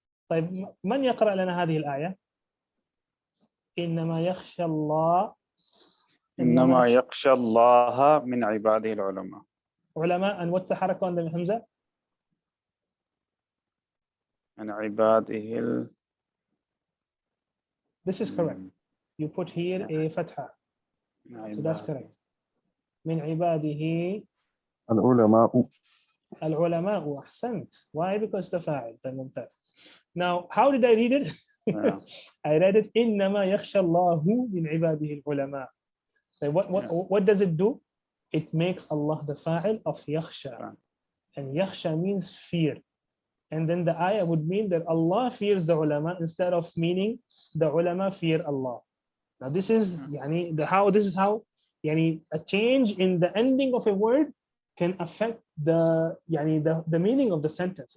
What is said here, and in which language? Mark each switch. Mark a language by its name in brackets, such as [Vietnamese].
[Arabic] طيب من يقرأ لنا هذه الآية؟ إنما يخشى الله. إنما يخشى الله من عباده العلماء. [English] علماء, and what's the harakah on the hamza? [Arabic] من عباده. [English] This is correct. You put here a fatha. So that's correct. [Arabic] من عباده العلماء. العلماء. أحسنت. [English] Why? Because the fa'il. [Arabic] ممتاز. [English] Now, how did I read it? I read it [Arabic] إنما يخشى الله من عباده العلماء. [English] So what does it do? It makes Allah the fa'il of yakhsha, and yakhsha means fear. And then the ayah would mean that Allah fears the ulama instead of meaning the ulama fear Allah. Now this is how a change in the ending of a word can affect the meaning of the sentence.